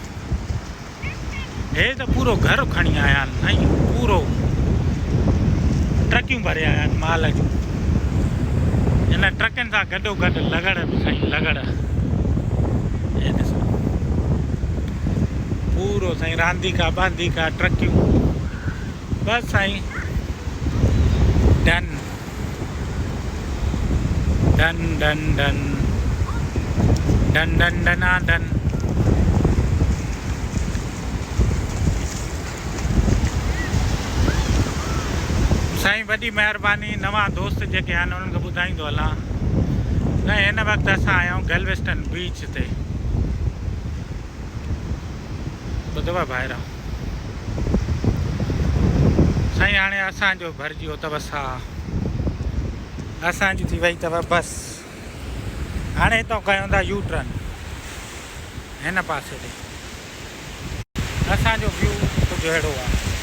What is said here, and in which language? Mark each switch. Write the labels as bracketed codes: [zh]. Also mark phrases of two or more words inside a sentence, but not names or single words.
[sd] हे त पूरो घर खणी आया आहिनि साईं पूरो ट्रकियूं भरे आया आहिनि माल जूं हिन ट्रकनि सां गॾो गॾु लगड़ बि साईं लगड़ हे ॾिसो पूरो साईं रांदीका बांदीका ट्रकियूं बसि साईं डन डन डन डन डन डन डना डन साईं वॾी महिरबानी नवां दोस्त जेके आहिनि उन्हनि खे ॿुधाईंदो हलां न हिन वक़्तु असां आया आहियूं गैल्वेस्टन बीच ते ॿुधव ॿाहिरां साईं हाणे असांजो भरिजी वियो अथव साह असांजी थी वई अथव बस हाणे हितां कयूं था यू टर्न हिन पासे ते असांजो व्यू कुझु अहिड़ो आहे